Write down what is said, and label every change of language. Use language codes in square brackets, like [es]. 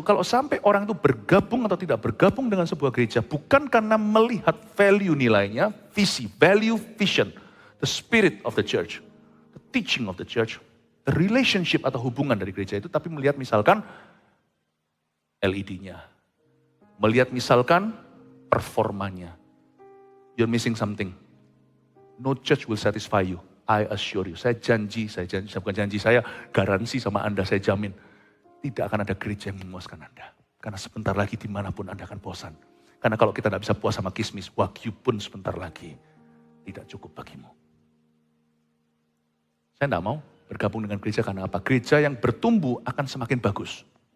[id] Kalau sampai orang itu bergabung atau tidak bergabung dengan sebuah gereja, bukan karena melihat value nilainya, visi, value, vision, [en] the spirit of the church, [id] the teaching of the church, the relationship atau hubungan dari gereja itu, tapi melihat misalkan LED-nya. Melihat misalkan performanya. [en] You're missing something. No church will satisfy you. I assure you. [id] Saya bukan janji, saya garansi sama Anda, saya jamin. Tidak akan ada gereja yang memuaskan Anda. Karena sebentar lagi dimanapun Anda akan bosan. Karena kalau kita tidak bisa puas sama kismis, wagyu pun sebentar lagi tidak cukup bagimu. Saya tidak mau bergabung dengan gereja karena apa? Gereja yang bertumbuh akan semakin bagus.